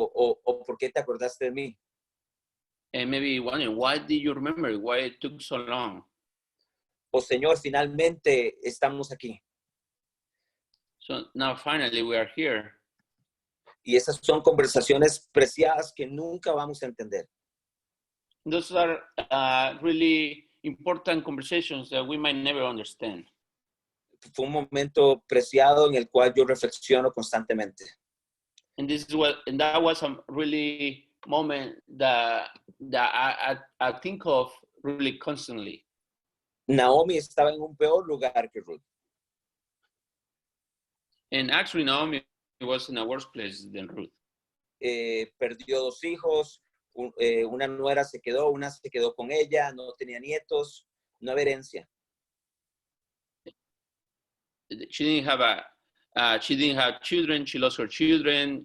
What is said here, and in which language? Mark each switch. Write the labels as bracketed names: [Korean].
[Spanish] O ¿por qué te acordaste de mí? [English] And maybe wondering, why did you remember? Why it took so long? [Spanish] O Señor, finalmente estamos aquí. [English] So now finally we are here. [Spanish] Y esas son conversaciones preciadas que nunca vamos a entender. [English] Those are really important conversations that we might never understand. [Spanish] Fue un momento preciado en el cual yo reflexiono constantemente. [English] And that was a really moment that I think of really constantly. [Spanish] Naomi estaba en un peor lugar que Ruth. [English] And actually Naomi was in a worse place than Ruth. [Spanish] Perdió 2 hijos, una nuera se quedó, una se quedó con ella, no tenía nietos, no había herencia. [English] she didn't have children. She lost her children.